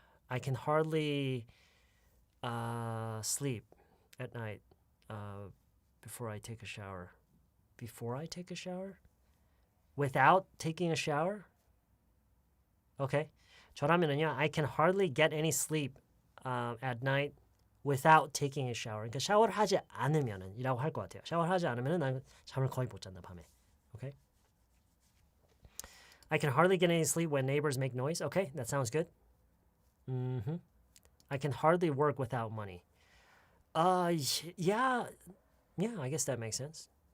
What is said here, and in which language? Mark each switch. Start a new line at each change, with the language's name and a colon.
English: I can hardly sleep at night before I take a shower. Before I take a shower? Without taking a shower? Okay.
Korean: 저라면은요,
English: I can hardly get any sleep at night without taking a shower.
Korean: 그러니까 샤워를 하지 않으면은 이라고 할 것 같아요. 샤워를 하지 않으면은 난 잠을 거의 못 잔다 밤에.
English: Okay? I can hardly get any sleep when neighbors make noise. Okay, that sounds good. I can hardly work without money. Yeah, I guess that makes sense.